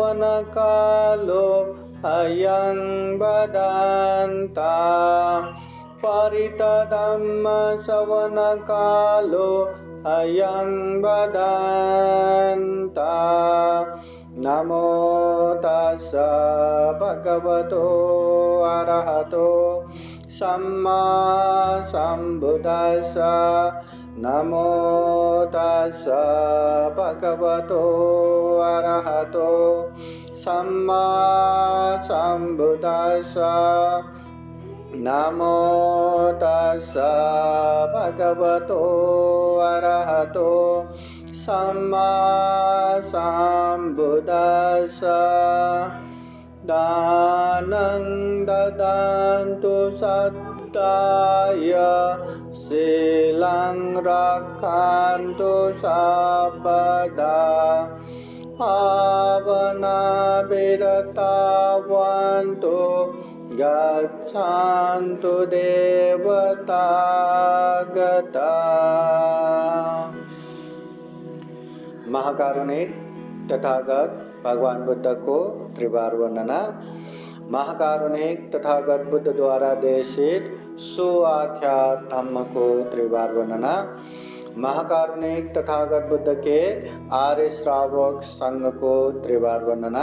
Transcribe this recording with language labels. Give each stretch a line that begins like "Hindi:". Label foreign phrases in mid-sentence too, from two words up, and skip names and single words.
Pali: धम्मश्रवणकालो अयं वदन्ता. परितधम्म श्रवण कालो अयं वदन्ता नमो तस्स भगवतो अरहतो सम्मा सम्बुद्दस्स नमो तस्स भगवतो अरहतो सम्मा सम्बुद्दस्स नमो तस्स भगवतो अरहतो सम्मा सम्बुद्दस्स दानं ददन्तु सद्दाय शीलं रक्षन्तु सर्वदा पावना विरतावन्तु गच्छन्तु देवतागता।
Hindi: महाकारुणिक तथागत भगवान बुद्ध को त्रिवार वंदना। महाकारुणिक तथागत बुद्ध द्वारा देशित सुआख्यात धम्म को त्रिवार वंदना। महाकारुणिक तथागत बुद्ध के आर्य श्रावक संघ को त्रिवार वंदना।